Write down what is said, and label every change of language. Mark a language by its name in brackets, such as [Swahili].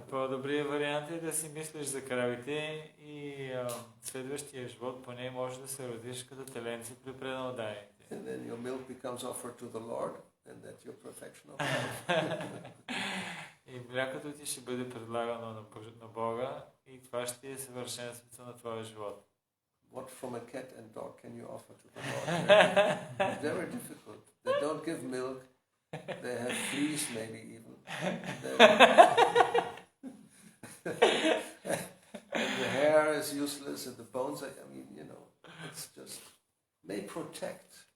[Bulgarian] По-добрият вариант е да си мислиш за кравите и следващия живот поне може да се родиш като теленце при преданодарите. [English] And then your milk becomes offered to the Lord, and that's your perfection of life. [Bulgarian] И млякото ти ще бъде предлагано на Бога и това ще е съвършенството на твоя живот. [English] What from a cat and dog can you offer to the Lord? Very difficult. They don't give milk. They have fleas maybe even. And the hair is useless and the bones are, I mean, you know, it's just, may protect.